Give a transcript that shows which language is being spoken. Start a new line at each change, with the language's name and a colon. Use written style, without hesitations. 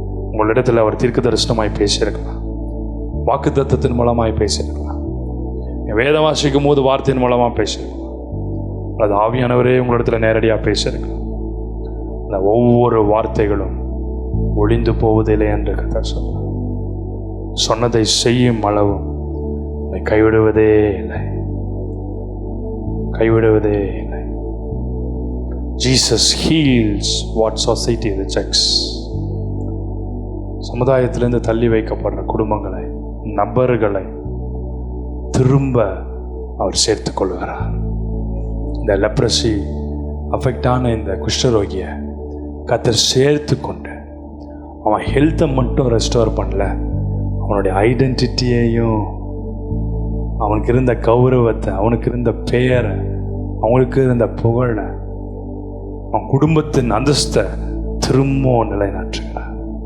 Tamil: உங்களிடத்தில் அவர் தீர்க்க தரிசனமாய் பேசியிருக்கலாம், வாக்கு தத்தத்தின் மூலமாய் பேசியிருக்கலாம், வேத வாசிக்கும் போது வார்த்தையின் மூலமாக பேசியிருக்கலாம், அது ஆவியானவரே உங்களிடத்தில் நேரடியாக பேசியிருக்கலாம். அந்த ஒவ்வொரு வார்த்தைகளும் ஒளிந்து போவதில்லை என்று கர்த்தர் சொன்னார். சொன்னதை செய்யும் அளவும் கைவிடுவதே இல்லை, கைவிடுவதே இல்லை.
English: Jesus heals what society rejects.
Tamil: சமுதாயத்திலிருந்து தள்ளி வைக்கப்படுற குடும்பங்களை, நபர்களை திரும்ப அவர் சேர்த்து கொள்கிறார். இந்த லெப்ரசி அஃபெக்டான இந்த குஷ்டரோகியை கர்த்தர் சேர்த்து கொண்டு அவன் ஹெல்த்தை மட்டும் ரெஸ்டோர் பண்ணல, அவனுடைய ஐடென்டிட்டியையும், அவனுக்கு இருந்த கௌரவத்தை, அவனுக்கு இருந்த பெயரை, அவனுக்கு இருந்த புகழை, அவன் குடும்பத்தின் அந்தஸ்தை திரும்ப நிலைநாட்டுகிறார்.